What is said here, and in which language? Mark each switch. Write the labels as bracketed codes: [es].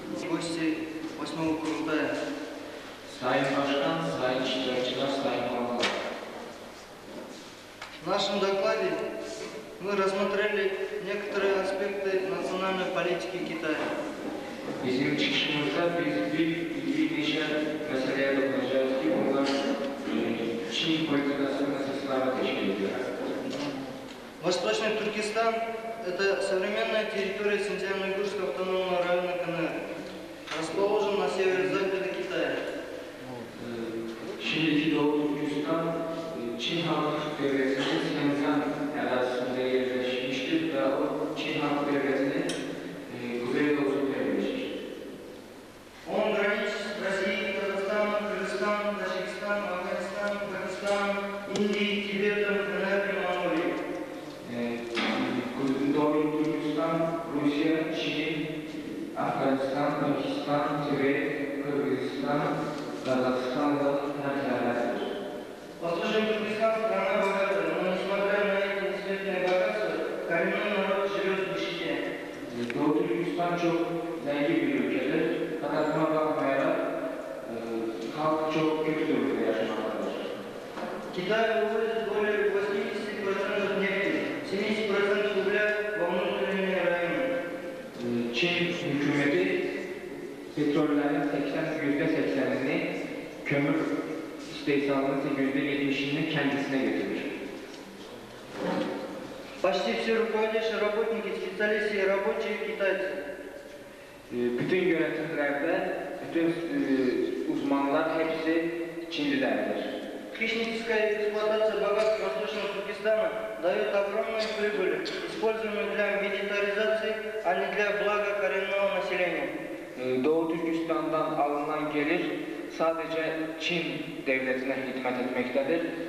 [ru] Гости 8-го Курултая. [tr] Sayın Başkan, Sayın iştirakçılar, Sayın Konuklar. [ru] В нашем докладе мы рассмотрели некоторые аспекты национальной политики Китая. [tr] Bizim çıkışımızda biz bir neşe meseleye dokunacağız ki bunlar Çin politikası meselesine teşkil ediyor. [ru] Восточный Туркестан – это современная территория Синьцзян-Уйгурского автономного района КНР, расположен на северо-западе Китая. [tr] Şimdiki Doğu Türkistan, Çin Halk Devleti'nin Şenzhen arazisinde yerleşmiştir ve o Çin Halk Devleti'nin kuzeydoğusunda yerleşmiştir. [ru] Он граничит с Россией, Казахстаном, Кыргызстаном, Таджикистаном, Афганистаном, Пакистаном, Индией, Тибетом, КНР и Монголией. [tr] Doğu Türkistan, Rusya, Çin, Afganistan, Pakistan, Tibet, Kırgızistan, Казахстан ve Türkiye'dir. [ru] Восточный Туркестан – страна богатая, но несмотря на эти действительные богатства, коренной народ живет в нищете. [tr] Doğu Türkistan çok zengin bir ülkedir. Fakat buna bakmayarak halk çok kötü durumda yaşamaktadır. [ru] Китай вывозит более 80% нефти, 70% угля во внутренние районы. [tr] Çin hükümeti petrollerin %80'ini kömür istehsalının %70'ini kendisine götürür. [ru] Почти все руководящие работники, специалисты и рабочие китайцы. [tr] Bütün yönetimlerde, bütün uzmanlar hepsi Çinlilerdir. [ru] Хищническая эксплуатация богатств Восточного Туркестана дает огромную прибыль, используемую для милитаризации, а не для блага коренного населения. [tr] Doğu Türkistan'dan alınan gelir sadece Çin devletine hizmet etmektedir.